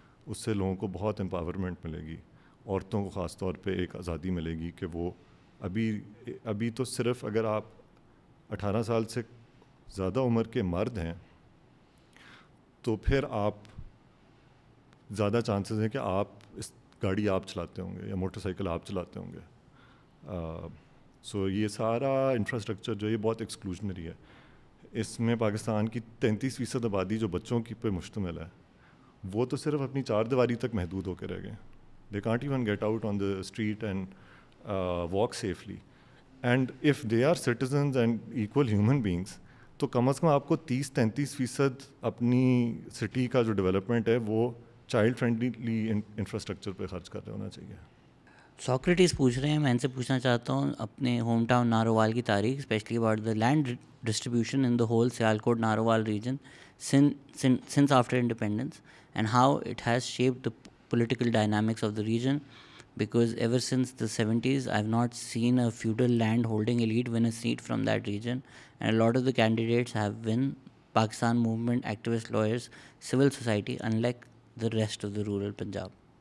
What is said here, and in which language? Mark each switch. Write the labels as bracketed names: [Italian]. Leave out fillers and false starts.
[Urdu] اس سے لوگوں کو بہت امپاورمنٹ ملے گی, عورتوں کو خاص طور پہ ایک آزادی ملے گی کہ وہ ابھی تو صرف اگر آپ 18 سال سے زیادہ عمر کے مرد ہیں تو پھر آپ زیادہ چانسز ہیں کہ آپ اس گاڑی آپ چلاتے ہوں گے یا موٹر سائیکل آپ چلاتے ہوں گے. سو یہ سارا انفراسٹرکچر جو یہ بہت ایکسکلوژنری ہے. اس میں پاکستان کی 33% آبادی جو بچوں کی پہ مشتمل ہے وہ تو صرف اپنی چار دیواری تک محدود ہو کے رہ گئے. [English] They can't even get out on the street and walk safely. And if they are citizens and equal human beings [Urdu] تو کم از کم آپ کو 30-33% اپنی سٹی کا جو ڈیولپمنٹ ہے وہ چائلڈ فرینڈلی انفراسٹرکچر پہ خرچ کر رہے ہونا چاہیے. ساکریٹیز پوچھ رہے ہیں, میں ان سے پوچھنا چاہتا ہوں اپنے ہوم ٹاؤن نارووال کی تاریخ, [English] Specially about the land distribution in the whole Sialkot Narowal region since after independence, and how it has shaped the political dynamics of the region, because ever since the 70s I've not seen a feudal land holding elite win a seat from that region, and a lot of the candidates have been Pakistan movement activists, lawyers, civil society, unlike the rest of the rural Punjab.